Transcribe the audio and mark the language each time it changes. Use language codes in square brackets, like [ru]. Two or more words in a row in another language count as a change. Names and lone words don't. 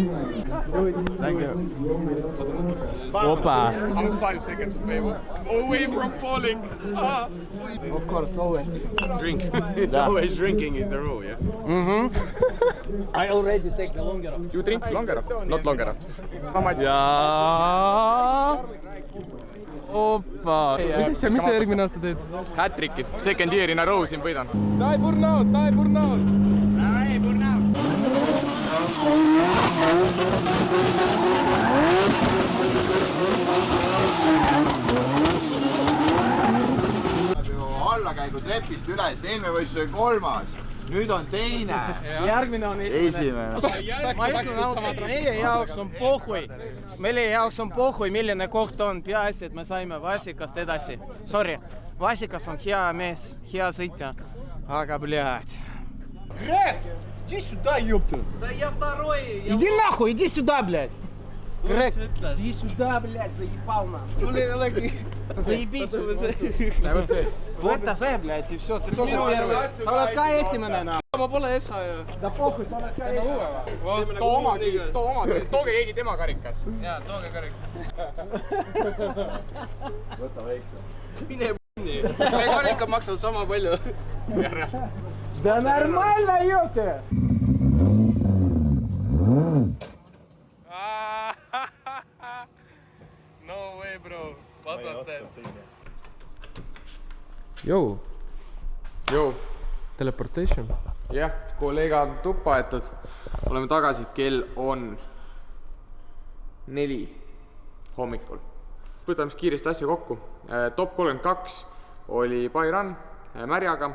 [en] Thank you. Opa. I'm 5 seconds away from falling. Of course, always. Drink. It's always drinking is the rule, yeah? I already take the longer off. You drink longer? Not longer. How much? [et] Ja. Opa. Mis sa järgmine aasta teed? Hat-tricki. [en] Second year in a row [et] siin võidan. Die burnout. Allakäigu trepist üles, eelmine võistlus oli 3. Nüüd on teine. Järgmine on esimene. Ma ütlen ausalt, meie jaoks on pohhui. Meie jaoks on pohhui, milline koht on. Peaasi, et me saime Vasikast edasi. Sorry, Vasikas on hea mees, hea sõitja. Aga, [ru] блядь. Грег, иди сюда, ёпта. Да я второй. Иди нахуй, иди сюда, блядь. Грег, иди сюда, блядь, заебал нахуй. Заебись. [et] Võta see, [ru] блядь, и все. Ты тоже первый. [et] Sa oled ka esimene, nahk. Ma pole esa ju. [ru] Да похуй, [et] sa oled ka esimene. Too omagi. Tooge keegi tema karikas. Jaa, tooge karikas. Võta väikse. Mine p***ni. Me karikad maksavad sama palju. [ru] Да нормально, ёпта. [en] No way, bro. What was that? [et] Joo. Teleportation. Jah, kolleega on tuppa aetud. Oleme tagasi, kell on 4 hommikul. Võtame kiiresti asja kokku. Top 32 oli Bayran märjaga.